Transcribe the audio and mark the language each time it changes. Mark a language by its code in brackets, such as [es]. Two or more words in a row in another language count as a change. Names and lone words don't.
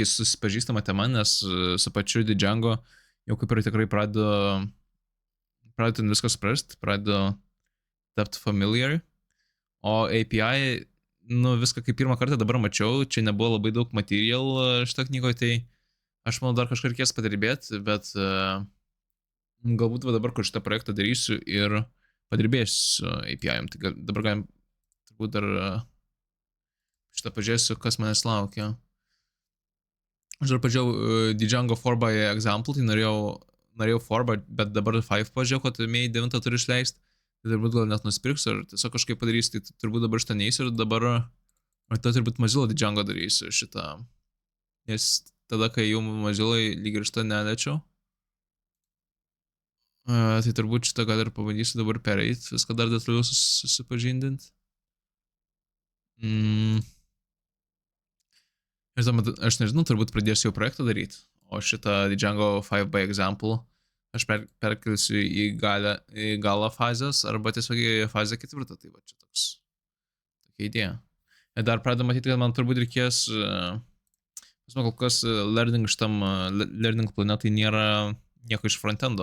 [lt] susipažįstama tema, nes su pačiu Django jau kaip ir tikrai pradedu viską suprasti, pradedu tapti familiar, o API, viską kaip pirmą kartą dabar mačiau, čia nebuvo labai daug material šitą knygoje, tai aš manau dar kažką reikės padirbėti, bet galbūt dabar, kur šitą projektą darysiu ir padirbėsiu API-om, tai dabar galim turbūt dar šitą pažiūrėsiu, kas manęs laukia. Aš dar pažiūrėjau Django 4 by example, tai norėjau 4, bet dabar 5 pažiūrėjau, kad May 9 turi išleisti, tai turbūt gal net nusipirksiu, ar tiesiog kažkaip padarysiu, tai turbūt dabar šitą neįsiu ir dabar, ar tai turbūt Mozilla Django darysiu šitą, nes tada, kai jau Mozilla lyg ir šitą neliečiau, tai turbūt šitą gal ir pabandysiu dabar pereiti, viską dar detaliau susipažindinti. Aš nežinau, turbūt pradėsiu jau projektą daryti, o šitą Django 5 by example aš perkelsiu į galą fazės arba tiesiog į fazę 4, tai va čia tokia idėja. Ir dar pradedu matyti, kad man turbūt reikės, kol kas learning planetai nėra nieko iš frontendo.